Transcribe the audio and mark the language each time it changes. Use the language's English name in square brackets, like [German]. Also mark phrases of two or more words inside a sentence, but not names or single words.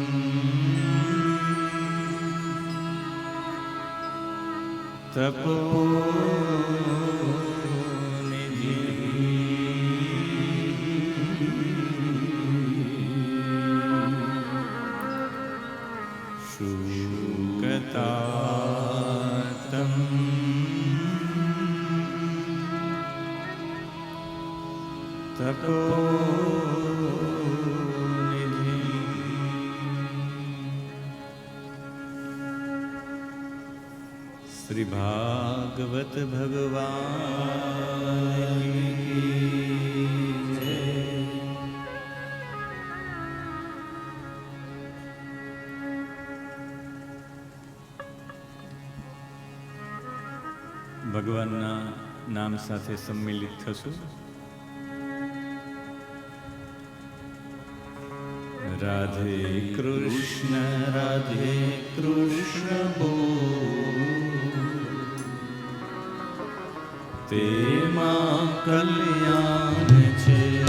[Sanskrit] तपोनिधि शुकतातम् तपोनिधि [Hindi] श्री भागवत भगवान की जय। [Gujarati] ભગવાનના નામ સાથે સંમિલિત થશું. રાધે કૃષ્ણ બોલ, તેમાં કલ્યાણ છે.